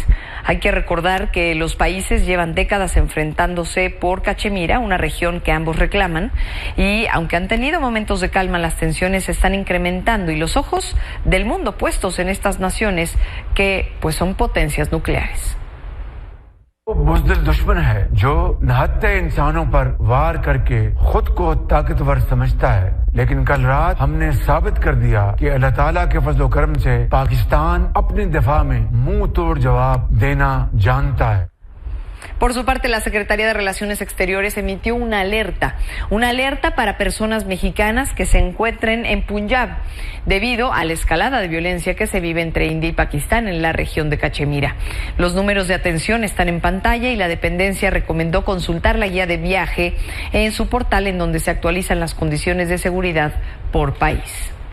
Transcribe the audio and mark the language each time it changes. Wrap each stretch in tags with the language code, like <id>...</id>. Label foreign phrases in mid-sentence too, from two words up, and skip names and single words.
<es>Hay que recordar que los países llevan décadas enfrentándose por Cachemira, una región que ambos reclaman, y aunque han tenido momentos de calma, las tensiones se están incrementando y los ojos del mundo puestos en estas naciones que pues son potencias nucleares.</es> <ur>بزدل دشمن ہے جو نہتے انسانوں پر وار کرکے خود کو طاقتور سمجھتا ہے، لیکن کل رات ہم نے ثابت کر دیا کہ اللہ تعالیٰ کے فضل و کرم سے پاکستان اپنے دفاع میں منہ توڑ جواب دینا جانتا ہے.</ur> <es>Por su parte, la Secretaría de Relaciones Exteriores emitió una alerta para personas mexicanas que se encuentren en Punjab, debido a la escalada de violencia que se vive entre India y Pakistán en la región de Cachemira. Los números de atención están en pantalla y la dependencia recomendó consultar la guía de viaje en su portal, en donde se actualizan las condiciones de seguridad por país.</es>